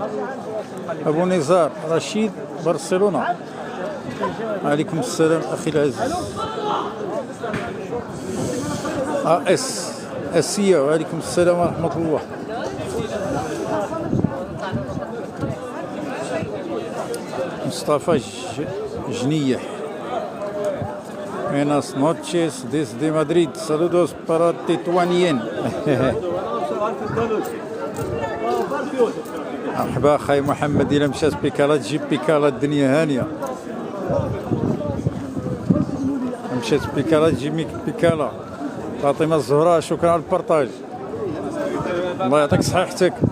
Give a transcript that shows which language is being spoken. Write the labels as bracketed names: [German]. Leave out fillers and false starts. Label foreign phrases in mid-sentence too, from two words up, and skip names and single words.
[Arabic] ابو نزار رشيد برشلونه، عليكم السلام اخي العزيز. اسيا، وعليكم السلام ورحمه الله. مصطفى جنيح، [Spanish] Buenas noches desde Madrid. Saludos para Tituanien. [Arabic] مرحبا اخي محمد. الى مشات بيكالا تجيب بيكالا، الدنيا هانيه. مشات بيكالا تجيب بيكالا. فاطمه الزهراء شكرا على البارطاج، الله يعطيك صحيحتك.